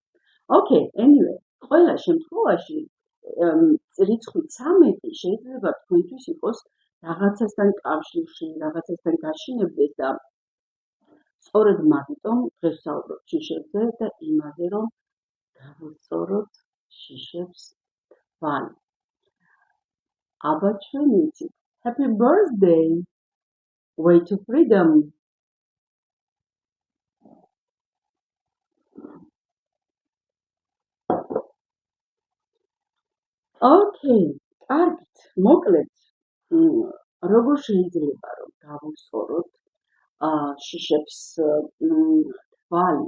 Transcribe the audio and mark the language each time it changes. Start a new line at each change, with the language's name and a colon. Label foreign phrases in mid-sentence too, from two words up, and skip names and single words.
English: Okay, anyway,
Georgian: ყველა შემთხვევაში რიცხვი 13 შეიძლება თქვენთვის იყოს რაღაცასთან კავშირში, რაღაცასთან გაშინებდეს და სწორედ მაგიტომ დღეს ვსაუბრობ შიშებზე და იმაზე, რომ გავუსწოროთ შიშებს თვალი. აბა ჩვენ ვიცით.
English: Happy birthday! Way to freedom!
Georgian: Okay, კარგით, მოკლედ, როგორ შეიძლება რომ გავუსწოროთ შიშებს თვალი?